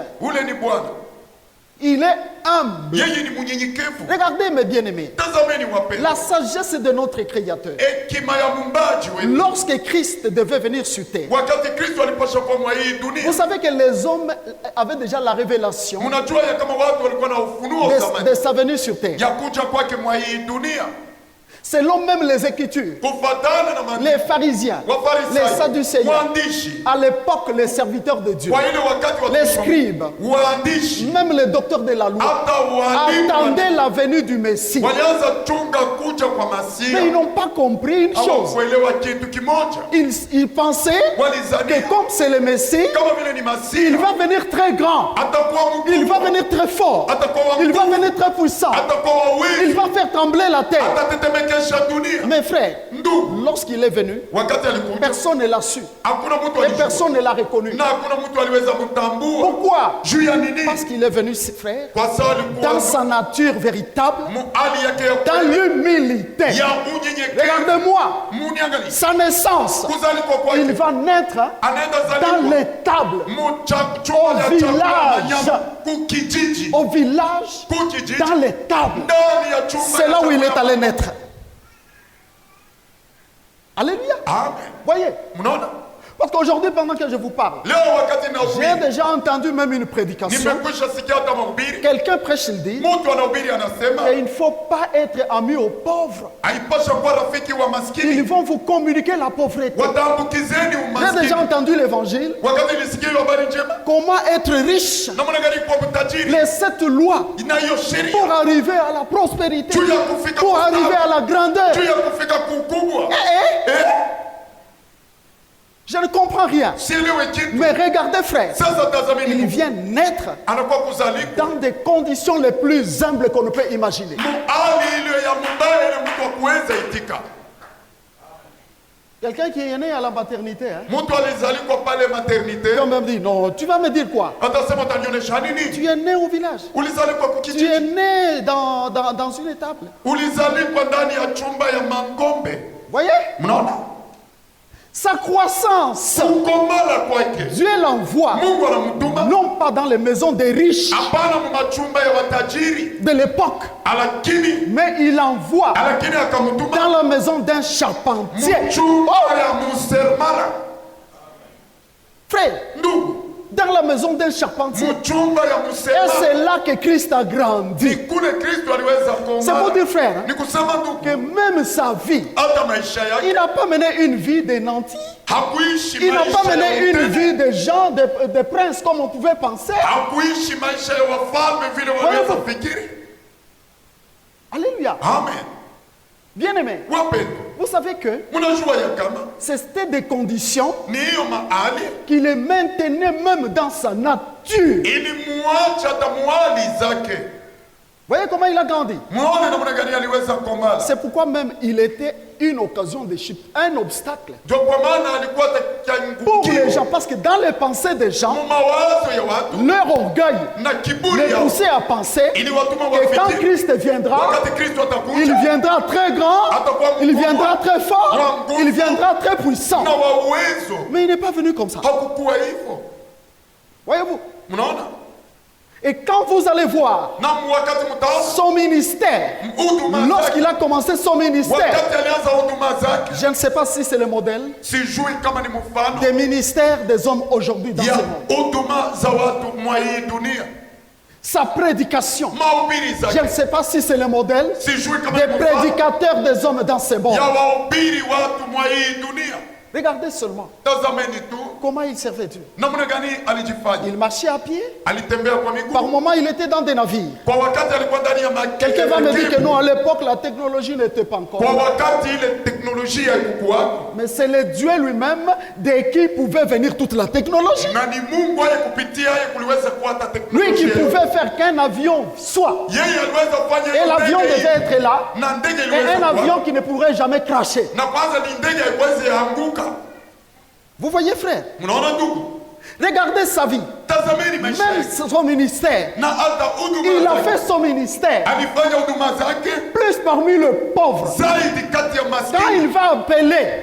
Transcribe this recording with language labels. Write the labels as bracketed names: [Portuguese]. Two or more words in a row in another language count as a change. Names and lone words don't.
[Swahili] Ule ni Bwana. [French] Il est humble. [Swahili] Yeye ni mnyenyekevu. [French] Regardez, mes bien-aimés. [Swahili] Tazameni wapendwa. [French] La sagesse de notre Créateur. [Swahili] Hekima ya muumbaji wetu. [French] Lorsque Christ devait venir sur terre, [Swahili] Wakati Kristo alipasha kwa mwa hii dunia. [French] vous savez que les hommes avaient déjà la révélation [Swahili] Mnajua ya kama watu walikuwa na ufunuo [French] de [Swahili] zamani. [French] sa venue sur terre. [Swahili] Ya kuja kwake mwa hii dunia. [French] Selon même les Écritures, [Swahili] Kufatana na maandiko. [French] les pharisiens, les [Swahili] Wafarisayo. [French] sadducéens, [Swahili] Waandishi. [French] à l'époque les serviteurs de Dieu, [Swahili] Kwa ile wakati wa [French] les scribes, [Swahili] waandishi. [French] même les docteurs de la loi, [Swahili] Hata walimu. [French] attendaient la venue du Messie. [Swahili] Walianza chunga kuja kwa [French] Mais ils [Swahili] Masia. [French] n'ont pas compris une chose. [Swahili] Hawakuelewa kitu kimoja. [French] Ils pensaient que [Swahili] Walizania [French] comme c'est le Messie, [Swahili] kama vile ni [French] il [Swahili] Masia [French] va venir très grand, [Swahili] atakuwa [French] il va [Swahili] mkubwa, [French] venir très fort, [Swahili] atakuwa [French] il va [Swahili] mkubwa, [French] venir très puissant, [Swahili] atakuwa [French] il [Swahili] wawili, [French] va faire trembler la terre. [Swahili] atatetemekesha dunia. [French] Mes frères, [Swahili] Ndugu, [French] lorsqu'il est venu, [Swahili] wakati alikuja [French] personne ne l'a su [Swahili] hakuna mtu [French] et [Swahili] alijua [French] personne ne l'a reconnu. [Swahili] na hakuna mtu aliweza kutambua [French] Pourquoi? [Swahili] juu ya nini, [French] Parce qu'il est venu, ses frères, [Swahili] kwa sababu alikuwa [French] dans sa nature véritable, [Swahili] hali yake ya [French] dans [Swahili] kweli [French] l'humilité. [Swahili] ya unyenyekevu. [French] Regardez-moi, [Swahili] Muniangalie [French] sa naissance, [Swahili] kuzalikwa [French] il [Swahili] kwake, [French] va naître [Swahili] anaenda [French] dans [Swahili] zalikwa [French] l'étable, [Swahili] chumba ya chakula na [French] village. [Swahili] nyama, kukijiji, [French] au village, [Swahili] kukijiji, [French] dans l'étable. [Swahili] ndani ya chumba [French] C'est [Swahili] ya [French] là où il est [Swahili] chakula. [French] allé naître. Alléluia. [Swahili] Amen. [French] Voyez, [Swahili] Mnaona? [French] parce qu'aujourd'hui, pendant que je vous parle, [Swahili] Leo wakati [French] j'ai [Swahili] nahubiri, [French] déjà entendu même une prédication. [Swahili] nimekwisha sikia hata mahubiri, [French] Quelqu'un prêche, il dit [Swahili] mtu anahubiri anasema [French] qu'il ne faut pas être ami aux pauvres. [Swahili] haipasha kuwa rafiki wa [French] Ils [Swahili] maskini, [French] vont vous communiquer la pauvreté. [Swahili] wataambukizeni [French] J'ai [Swahili] umaskini. [French] déjà entendu l'évangile. [Swahili] Wakati nilisikia hiyo habari njema, [French] Comment être riche? [Swahili] namna gani kuwa mtajiri, [French] Les 7 lois [Swahili] na hiyo [French] pour [Swahili] sheria [French] arriver à la prospérité, [Swahili] juu ya kufika [French] pour [Swahili] kustawi, [French] arriver à la grandeur. [Swahili] juu ya kufika kukubwa. Eh, Eh, [French] je ne comprends rien. [Swahili] sielewe kitu. [French] Mais regardez, frère, [Swahili] Sasa tazameni, [French] il [Swahili] Mungu [French] vient naître [Swahili] anakuwa kuzalikwa [French] dans des conditions les plus humbles qu'on ne peut imaginer. [Swahili] hali ile ya mbaya, ile mtu akuweza itika. [French] Quelqu'un qui est né à la maternité, hein, [Swahili] Mtu alizalikwa pale maternite, [French] quand même dit, non, tu vas me dire quoi? [Swahili] atasema utanionyesha nini? [French] Tu es né au village. [Swahili] Ulizalikwa [French] Tu [Swahili] kukijiji, [French] es né dans une étable. [Swahili] ulizalikwa ndani ya chumba ya mangombe. [French] Voyez? [Swahili] Mnaona [French] Sa croissance, [Swahili] kukomala kwake, [French] Dieu l'envoie, [Swahili] Mungu anamtuma [French] non pas dans les maisons des riches [Swahili] hapana mumachumba ya watajiri, [French] de l'époque, [Swahili] lakini [French] mais il envoie [Swahili] lakini akamtuma [French] dans la maison d'un charpentier. [Swahili] mchumba ya musermala. [French] Frère, [Swahili] Ndugu, [French] dans la maison d'un charpentier. [Swahili] mchumba ya [French] Et [Swahili] musermala [French] c'est là que Christ a grandi. [Swahili] ni kule Kristo aliweza [French] C'est pour [Swahili] kuongana. [French] dire, frère, hein, [Swahili] Ni kusema [French] que [Swahili] ndugu, [French] même sa vie, [Swahili] hata maisha [French] il [Swahili] yake [French] n'a pas mené une vie de nantis. [Swahili] hakuishi [French] Il n'a pas [Swahili] maisha [French] mené [Swahili] ya [French] une [Swahili] utele. [French] vie de gens, de princes, comme on pouvait penser. [Swahili] Hakuishi maisha ya wafalme vile wanaweza fikiri. [French] Alléluia. [Swahili] Amen. [French] Bien-aimé, [Swahili] Wapendwa, [French] vous savez que [Swahili] mnajua ya kama [French] c'était des conditions [Swahili] ni hiyo mahali [French] qui le maintenaient même dans sa nature dur. [Swahili] ilimwacha hata mwali zake. [French] Voyez comment il a grandi. [Swahili] Muone namna gani aliweza komala. [French] C'est pourquoi même il était une occasion de chute, un obstacle [Swahili] Ndio kwa maana alikuwa [French] pour les [Swahili] kiangukio [French] gens. Parce que dans les pensées des gens, [Swahili] mawazo ya watu [French] leur orgueil [Swahili] na kiburi [French] les [Swahili] yao [French] poussait à penser [Swahili] iliwatuma [French] que quand [Swahili] wafikiri [French] Christ viendra, [Swahili] wakati Kristo [French] il [Swahili] atakuja [French] viendra très grand, il viendra très fort, il viendra très puissant. [Swahili] na wa uwezo. [French] Mais il n'est pas venu comme ça. [Swahili] Hakukuwa hivyo. [French] Voyez-vous. [Swahili] Mnaona? [French] Et quand vous allez voir [Swahili] Na wakati mtaona [French] son ministère, [Swahili] huduma [French] lorsqu'il [Swahili] zake, [French] a commencé son ministère, [Swahili] wakati alianza huduma zake, [French] je ne sais pas si c'est le modèle [Swahili] sijui kama ni mfano [French] des ministères des hommes aujourd'hui dans ce [Swahili] ya [French] monde. [Swahili] huduma za watu mwa hii dunia. [French] Sa prédication, [Swahili] Mahubiri [French] je [Swahili] zake [French] ne sais pas si c'est le modèle [Swahili] sijui kama [French] des [Swahili] ni mfano [French] prédicateurs des hommes dans ce monde. [Swahili] ya wahubiri watu mwa hii dunia. [French] Regardez seulement [Swahili] Tazameni tu [French] comment il servait Dieu. [Swahili] namna gani alijifanya. [French] Il marchait à pied. [Swahili] Alitembea kwa [French] Par [Swahili] miguu. [French] moments, il était dans des navires. [Swahili] Kwa wakati alikuwa ndani ya [French] Quelqu'un va me dire que [Swahili] makebu. [French] non, à l'époque, la technologie n'était pas encore. [Swahili] Kwa wakati ile teknolojia haikukuwako, [French] Mais c'est le Dieu lui-même de qui pouvait venir toute la technologie. [Swahili] na ni Mungu aye kupitia aye kuliweza kuwa hata [French] Lui qui [Swahili] teknolojia. [French] pouvait faire qu'un avion soit. [Swahili] Yeye aliweza kufanya [French] Et [Swahili] hiyo [French] l'avion [Swahili] ndege [French] devait [Swahili] hii. [French] être là. [Swahili] Na ndege [French] Et [Swahili] iliweza [French] un [Swahili] kuwa. [French] avion qui ne pourrait jamais cracher. [Swahili] Na kwanza ni ndege haiwezi anguka. [French] Vous voyez, frère? [Swahili] Mnaona ndugu? [French] Regardez sa vie. [Swahili] Tazameni maisha [French] Même [Swahili] yake. [French] son ministère. [Swahili] Na hata huduma [French] Il a [Swahili] zake. [French] fait son ministère. [Swahili] Alifanya huduma zake [French] Plus parmi le pauvre. [Swahili] zaidi kati ya [French] Quand [Swahili] maskini. [French] il va appeler